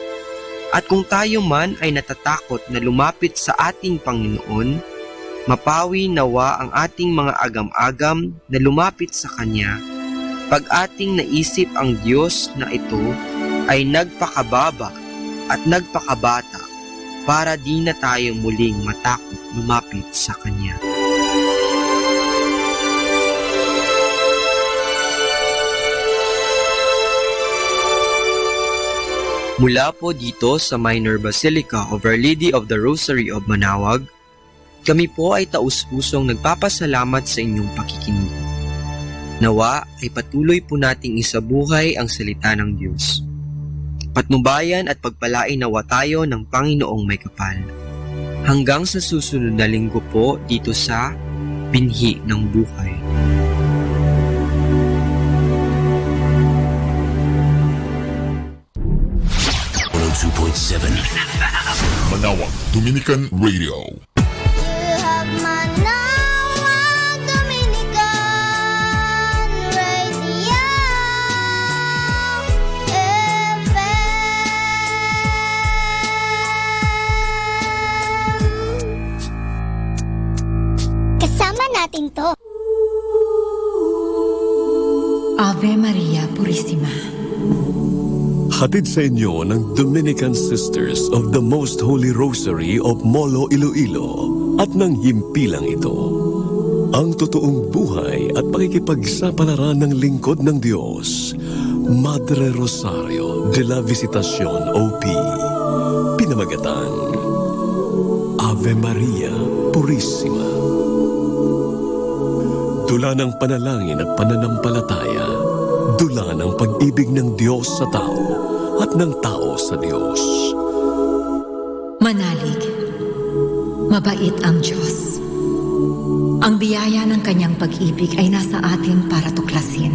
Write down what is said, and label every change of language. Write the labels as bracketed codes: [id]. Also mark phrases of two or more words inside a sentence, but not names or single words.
[tl] At kung tayo man ay natatakot na lumapit sa ating Panginoon, mapawi nawa ang ating mga agam-agam na lumapit sa Kanya pag ating naisip ang Diyos na ito ay nagpakababa at nagpakabata para di na tayo muling matakot lumapit sa Kanya. Mula po dito sa [en] Minor Basilica of Our Lady of the Rosary of Manaoag, [tl] kami po ay taus-pusong nagpapasalamat sa inyong pakikinig. Nawa ay patuloy po nating isabuhay ang salita ng Diyos. Patnubayan at pagpalain nawa tayo ng Panginoong may kapal. Hanggang sa susunod na linggo po dito sa Binhi ng Buhay. [en] Manaoag Dominican Radio. You have Manaoag Dominican Radio FM. [tl] Kasama natin to. [la] Ave Maria Purissima. [tl] Hatid sa inyo ng [en] Dominican Sisters of the Most Holy Rosary of Molo, [tl] Iloilo at ng himpilang ito. Ang totoong buhay at pakikipagsapalaran ng lingkod ng Diyos, [es] Madre Rosario de la Visitacion [tl] OP. Pinamagatan, [la] Ave Maria Purissima. [tl] Dula ng panalangin at pananampalataya, dula ng pag-ibig ng Diyos sa tao at ng tao sa Diyos. Manalig, mabait ang Diyos. Ang biyaya ng kanyang pag-ibig ay nasa atin para tuklasin.